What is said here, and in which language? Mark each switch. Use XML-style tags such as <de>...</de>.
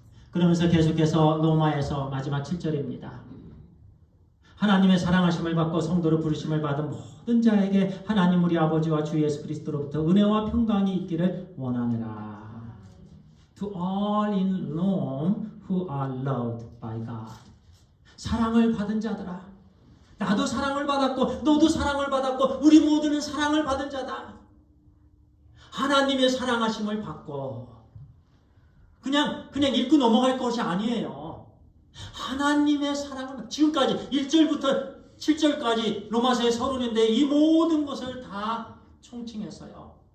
<ko>그러면서 계속해서 로마에서 마지막 7절입니다. 하나님의 사랑하심을 받고 성도로 부르심을 받은 모든 자에게 하나님 우리 아버지와 주 예수 그리스도로부터 은혜와 평강이 있기를 원하노라.</ko> <en>to all in Rome who are loved by God.</en> <ko>사랑을 받은 자들아, 나도 사랑을 받았고 너도 사랑을 받았고 우리 모두는 사랑을 받은 자다. 하나님의 사랑하심을 받고 그냥 읽고 넘어갈 것이 아니에요. 하나님의 사랑을 지금까지 1절부터 7절까지 로마서의 서론인데 이 모든 것을 다 총칭했어요.</ko>